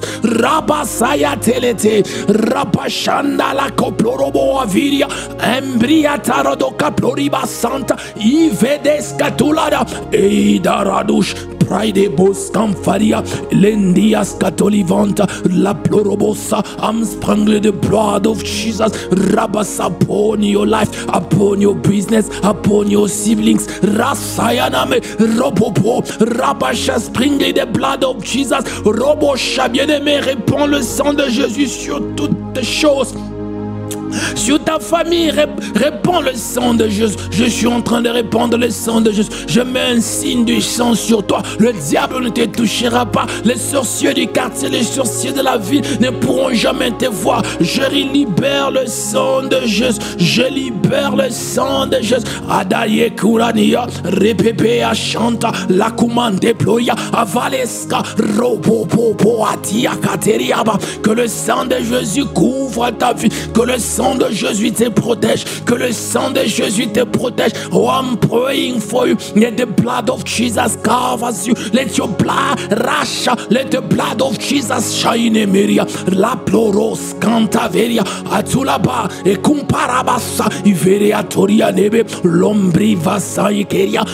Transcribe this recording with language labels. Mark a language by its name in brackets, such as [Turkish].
[English] Rabasaya telete, rabashanda la koplorobo aviria, embria tarado kaploriba santa, ivedes katulada, eidaradush, pride bos camfaria, lendias catolivanta, la plorobosa. I'm sprinkling the blood of Jesus, rabas upon your life, upon your business, upon your siblings. Rasayaname, robopo, rabasha, sprinkle the blood of Jesus. [French] Robosha, bien-aimé, répands le sang de Jésus sur toutes les choses. Sur ta famille, répands le sang de Jésus. Je suis en train de répandre le sang de Jésus. Je mets un signe du sang sur toi. Le diable ne te touchera pas. Les sorciers du quartier, les sorciers de la ville ne pourront jamais te voir. Je libère le sang de Jésus. Je libère le sang de Jésus. Adaye kurania, repepe achanta, la commande déploya, avaleska, robopopo atia kateriaba. Que le sang de Jésus couvre ta vie. Que le sang de Jésus te protège. Que le sang de Jésus te protège. [English] Oh, I'm praying for you. Let the blood of Jesus cover you. Let your blood rush. Let the blood of Jesus shine in Maria. La ploros cantaveria. Atulaba e comparabassa. Iveria toria nebe. Lombri vassa ikeria.